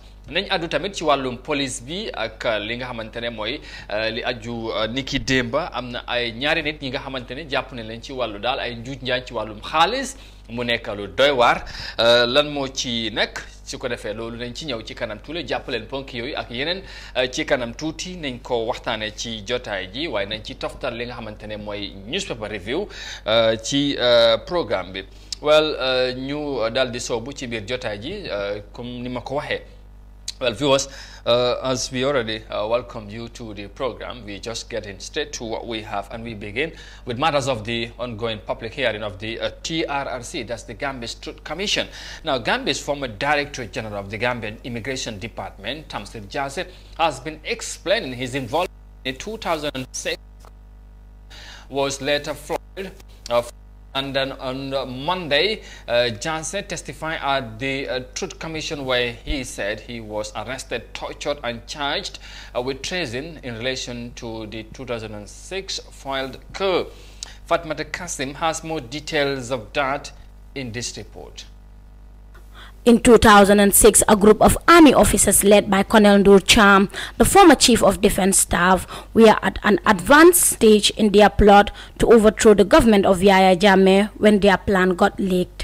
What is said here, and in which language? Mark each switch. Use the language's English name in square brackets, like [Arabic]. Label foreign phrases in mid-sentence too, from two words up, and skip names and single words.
[Wolof] nañ addu tamit ci wàllum police bi ak li nga xamante ne mooy li aju niki démba am na ay ñaari nit ñi nga xamante ne jàpp ne leen ci wàllu daal ay njuuj njaañ ci wàllum xaalis mu nekk lu doy waar lan moo ci nekk su ko defee loolu nañ ci ñëw ci kanam tuuti jàpp leen ponk yooyu ak yeneen ci kanam tuuti nañ ko waxtaanee ci jotaay ji waaye nañ ci toftal li nga xamante ne mooy [English] newspaper review [Wolof] ci programme bi ñu daal di soobu ci biir jotaay ji comme ni ma ko waxee. [English] Well, viewers, as we already welcomed you to the program, we just get in straight to what we have, and we begin with matters of the ongoing public hearing of the TRRC, that's the Gambia's Truth Commission. Now, Gambia's former Director General of the Gambian Immigration Department, Tamsir Jase, has been explaining his involvement in 2006 was later flooded. And then on Monday, Jansen testified at the Truth Commission where he said he was arrested, tortured and charged with treason in relation to the 2006 filed coup. Fatmata Kasim has more details of that in this report. In 2006, a group of army officers led by Colonel Ndur Cham, the former chief of defense staff, were at an advanced stage in their plot to overthrow the government of Yahya Jammeh when their plan got leaked.